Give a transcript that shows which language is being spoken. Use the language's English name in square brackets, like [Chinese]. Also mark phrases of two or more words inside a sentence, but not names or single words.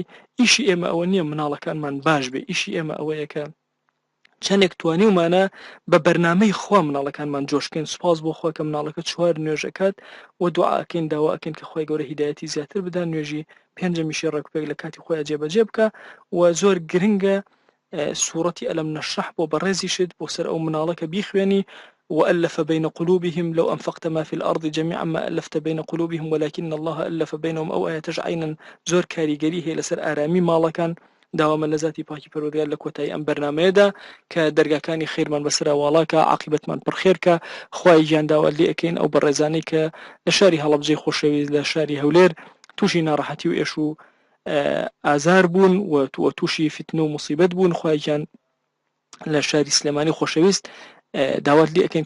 [Central Kurdish] ئیشی ئێمە ئەوە نییە مناڵەکانمان باش بێ ئیشی ئێمە ئەوەیە کە چەندێک توانیومانە بە بەرنامەی خوا مناڵەکانمان جۆشکەین. سوپاس بۆ خوا کە مناڵەکە چوار نوێژەکات و دوعاکەین داوا ئەکەین کە خۆی گەورە هیدایەتی زیاتر بدا نوێژی پێنجەمیشی ڕێکوپێک لە کاتی خۆیان جێبەجێ بکە و زۆر گرنگە سوورەتی ئەلەم نەشرح بۆ بەڕێزیشت بۆ سەر ئەو مناڵەکە بیخوێنی [Arabic] وألف بين قلوبهم لو أنفقت ما في الأرض جميعا ما ألفت بين قلوبهم ولكن الله ألف بينهم [Central Kurdish] أو آية تجعينا زور كاريگەری هەیە لەسەر ئارامی ماڵەکان داوامە لە ذاتی پاکی پەروەردگار لە کۆتایی ئەم بەرنامەیەدا کە دەرگاکانی خێرمان بەسرا واڵاکە عاقبەتمان پڕخێرکە خوای گیان داوا لێ ئەەکەین ئەو بەڕێزانەی کە لە شاری هەڵەبجەی خۆشەویست لە شاری هەولێر تووشی ناڕەحەتی و ئێش و ئازار بوون و تووشی فتنە و مصیبەت بوون خوای گیان لە شاری سلێمانی خۆشەویست داوات لێ ئەەکەین کە